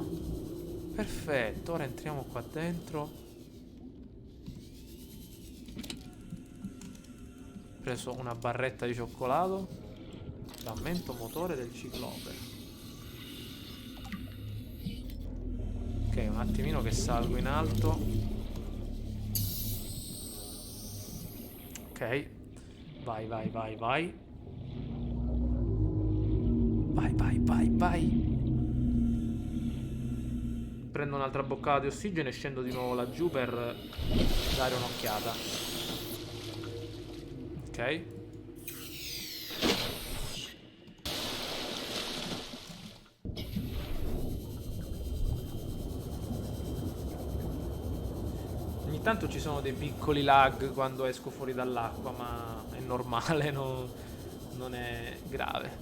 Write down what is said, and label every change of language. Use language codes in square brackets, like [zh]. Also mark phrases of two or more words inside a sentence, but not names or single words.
[it] Perfetto, ora entriamo qua dentro. Ho preso una barretta di cioccolato. Frammento motore del ciclope. Ok, un attimino che salgo in alto. Ok. Vai, vai, vai, vai. Vai, vai, vai, vai. Prendo un'altra boccata di ossigeno e scendo di nuovo laggiù per dare un'occhiata. Ok. Ogni tanto ci sono dei piccoli lag quando esco fuori dall'acqua, ma è normale, non è grave.